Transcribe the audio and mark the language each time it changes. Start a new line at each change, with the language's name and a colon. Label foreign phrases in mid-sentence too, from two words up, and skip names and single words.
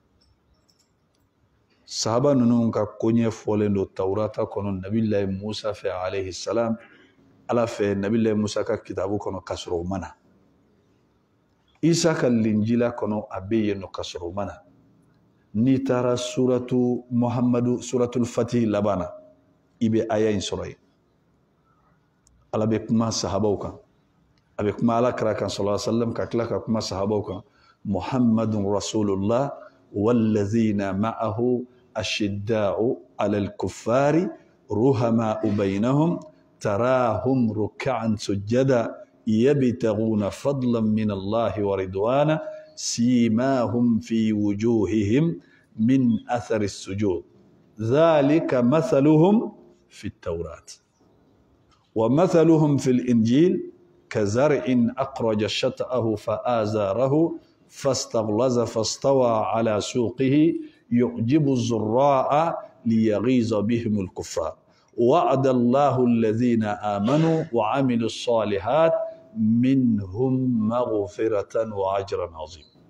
Bambara: sahaba ninnu ka koɲɛ fɔlen don tawurata kɔnɔ nabilayi musa fɛ alayhi salam ala fɛ nabilayi musa ka kitabu kɔnɔ k'a sɔrɔ o ma na isa ka linjila kɔnɔ a bɛ yen nɔ k'a sɔrɔ o ma na n'i taara suratu muhammadu suratul fatih laban na i bɛ aya in sɔrɔ yen ala bɛ kuma sahabaw kan a bɛ kuma alakira kan
Arabic: صلى الله عليه وسلم
Bambara: ka tila ka kuma sahabaw kan
Arabic: محمد رسول الله والذين معه أشداء على الكفار رحماء بينهم تراهم ركعا سجدا يبتغون فضلا من الله ورضوانا سيماهم في وجوههم من أثر السجود ذلك مثلهم في التوراة ومثلهم في الإنجيل كزرع أخرج شطأه فآزاره فاستغلظ فاستوى على سوقه يعجب الزراع ليغيظ بهم الكفار وعد الله الذين آمنوا وعملوا الصالحات منهم مغفرة وأجرا عظيما